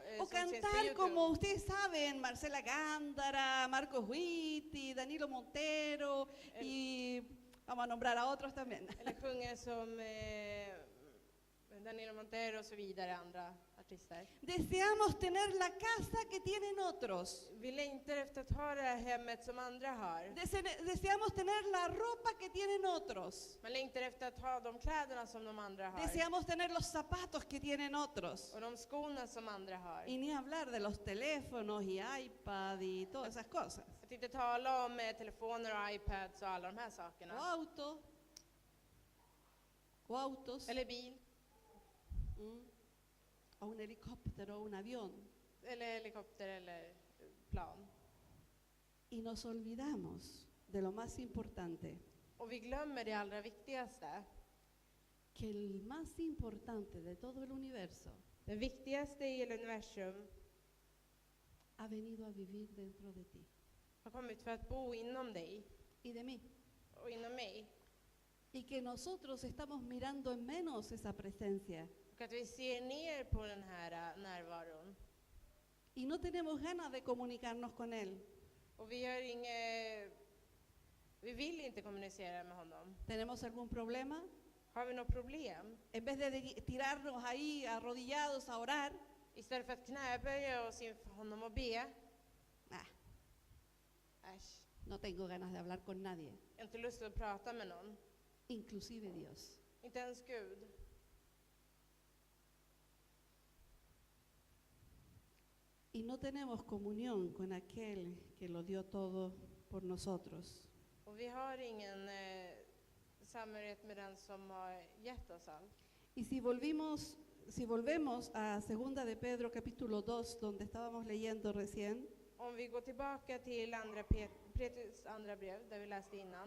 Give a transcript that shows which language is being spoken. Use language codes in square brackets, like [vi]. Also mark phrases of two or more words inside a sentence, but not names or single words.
[es] O [sv] som ses på [es] cantar YouTube. como ustedes saben, Marcela Gándara, Marcos Witti, Danilo Montero y vamos a nombrar a otros también. [sv] Eller sjunger som Danilo Montero och så vidare, andra artister. [es] Deseamos tener la casa que tienen otros. [sv] Vi längtar efter att ha det här hemmet som andra har. [es] Deseamos tener la ropa que tienen otros. [sv] Man längtar efter att ha de kläderna som de andra har. [es] Deseamos tener los zapatos que tienen otros. [sv] Och de skorna som andra har. [es] Y ni hablar de los teléfonos y iPad y todas esas cosas. [sv] Att inte tala om telefoner och iPads och alla de här sakerna. [es] O autos. [sv] Eller bil. [es] O un helicóptero o un avión. [sv] Eller helikopter eller plan. [es] Y nos olvidamos de lo más importante. [sv] Och vi glömmer det allra viktigaste. [es] Que el más importante de todo el universo [sv] Det viktigaste i hela universum [es] ha venido a vivir dentro de ti [sv] har kommit för att bo inom dig [es] y de mí. [sv] och inom mig. [es] Y que nosotros estamos mirando en menos esa presencia. [sv] Och att vi ser ner på den här närvaron. [es] Y no tenemos ganas de comunicarnos con Él. [sv] Och vi vill inte kommunicera med honom. [es] ¿Tenemos algún problema? [sv] Har vi något problem? [es] En vez de tirarnos ahí arrodillados a orar, [sv] Istället för att knäböja oss inför honom och be. Äsch, [es] no tengo ganas de hablar con nadie, [sv] jag har inte lust att prata med någon. [es] inclusive Dios. [sv] Inte ens Gud. [es] Y no tenemos comunión con aquel que lo dio todo por nosotros. [sv] Och vi har ingen samhörighet med den som har gett oss allt. [es] Y si volvemos a Segunda de Pedro capítulo 2, donde estábamos leyendo recién, [sv] Om vi går tillbaka till Petrus andra brev, där vi läste innan.